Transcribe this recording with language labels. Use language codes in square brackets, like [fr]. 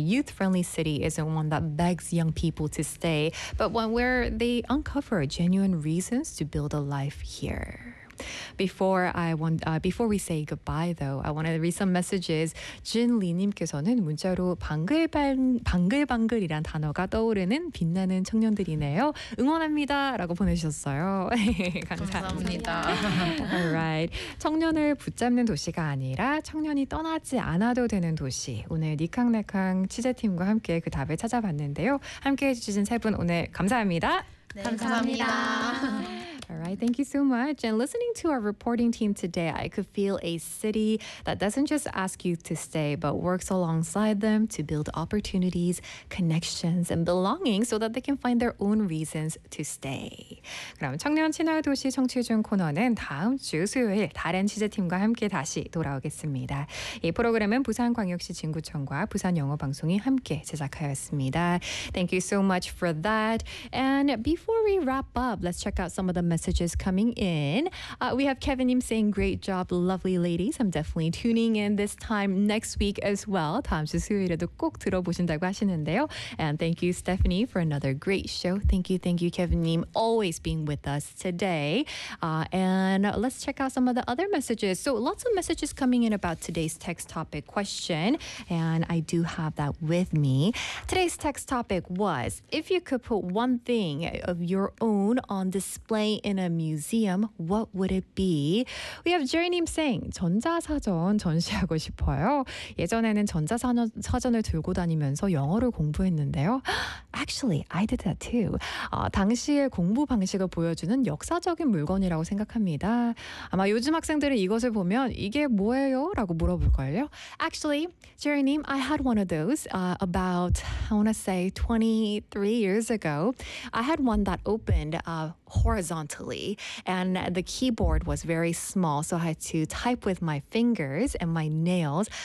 [en] youth-friendly city isn't one that begs young people to stay, but one where they uncover genuine reasons to build a life here. Before I want, before we say goodbye, though, I want to read some messages. [ko] Jin Lee님께서는 문자로 방글방글이란 단어가 떠오르는 빛나는 청년들이네요. 응원합니다라고 보내주셨어요. 감사합니다. Alright, 청년을 붙잡는 도시가 아니라 청년이 떠나지 않아도 되는 도시. 오늘 니캉네캉 취재팀과 함께 그 답을 찾아봤는데요. 함께해주신 세 분 오늘 감사합니다. 네, 감사합니다. [en] All right, thank you so much. And listening to our reporting team today, I could feel a city that doesn't just ask youth to stay, but works alongside them to build opportunities, connections, and belonging so that they can find their own reasons to stay. [ko] 그럼 청년 친화 도시 청취 중 코너는 다음 주 수요일 다른 취재팀과 함께 다시 돌아오겠습니다. 이 프로그램은 부산광역시 진구청과 부산영어방송이 함께 제작하였습니다. [en] Thank you so much for that. And before we wrap up, let's check out some of the messages coming in. We have Kevin님 saying, great job, lovely ladies. I'm definitely tuning in this time next week as well. [ko] 다음 주 수요일에도 꼭 들어보신다고 하시는데요. [en] And thank you, Stephanie, for another great show. Thank you, Kevin님, always being with us today. And let's check out some of the other messages. So lots of messages coming in about today's text topic question. And I do have that with me. Today's text topic was, if you could put one thing of your own on display in a museum, what would it be? We have Jerry님 saying, [ko] 전자사전 전시하고 싶어요. 예전에는 전자사전을 들고 다니면서 영어를 공부했는데요. [en] Actually, I did that too. [ko] 당시의 공부 방식을 보여주는 역사적인 물건이라고 생각합니다. 아마 요즘 학생들은 이것을 보면 이게 뭐예요? 라고 물어볼걸요? [en] Actually, Jerry님, I had one of those about, I want to say, 23 years ago. I had one that opened horizontally, and the keyboard was very small, so I had to type with my fingers and my nails.